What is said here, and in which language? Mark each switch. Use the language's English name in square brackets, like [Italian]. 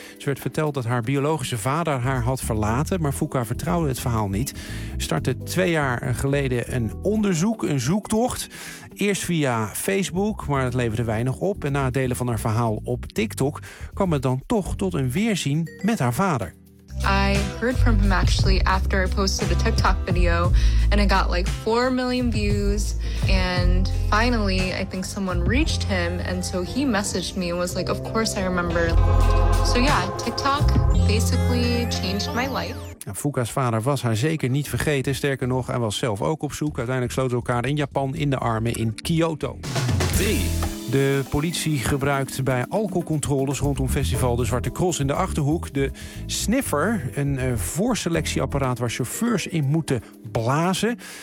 [Dutch] Ze werd verteld dat haar biologische vader haar had verlaten, maar Fuka vertrouwde het verhaal niet. Startte 2 jaar geleden een onderzoek, een zoektocht. Eerst via Facebook, maar het leverde weinig op. En na het delen van haar verhaal op TikTok kwam het dan toch tot een weerzien met haar vader. [English] I heard from him actually after I posted a TikTok video and it got like 4 million views and finally I think someone reached him and so he messaged me and was like, of course I remember. So yeah, TikTok basically changed my life. [Dutch] Ja, Fuka's vader was haar zeker niet vergeten. Sterker nog, hij was zelf ook op zoek. Uiteindelijk sloten ze elkaar in Japan in de armen in Kyoto. 3. De politie gebruikt bij alcoholcontroles rondom festival de Zwarte Cross in de Achterhoek de sniffer, een voorselectieapparaat waar chauffeurs in moeten blazen.